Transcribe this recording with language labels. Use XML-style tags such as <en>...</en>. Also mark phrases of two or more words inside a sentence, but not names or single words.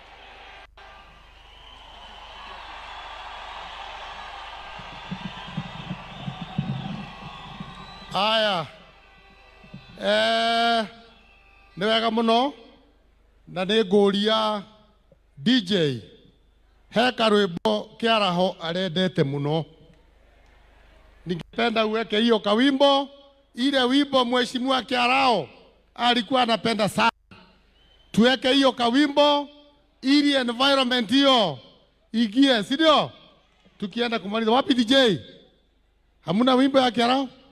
<ki>Aya. Nĩ wega mũno na nĩ ngũria DJ he karwĩmbo kĩaraho arendete mũno.</ki> <sw>Ningependa uweke hiyo kawimbo, ile wimbo mheshimiwa Kiarao alikuwa anapenda sana. Tuweke hiyo kawimbo ili environment hiyo igie, si ndio? Tukienda kumaliza. Wapi DJ? Hamuna wimbo ya Kiarao?</sw>